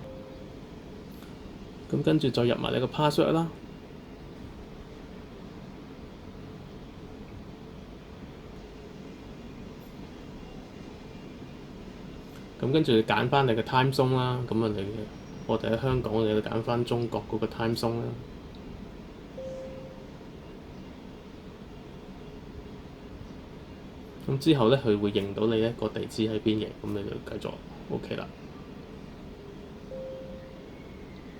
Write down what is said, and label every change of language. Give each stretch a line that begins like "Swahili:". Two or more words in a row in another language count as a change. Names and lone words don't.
Cantonese: 咁跟住再入埋你個 password 啦。咁跟住你揀翻你嘅
English: time zone
Cantonese: 啦。咁啊我哋喺香港，我哋就揀翻中國嗰個
English: time zone
Cantonese: 啦。咁之後咧，佢會認到你咧個地址喺邊嘅，咁你就繼續 OK 啦。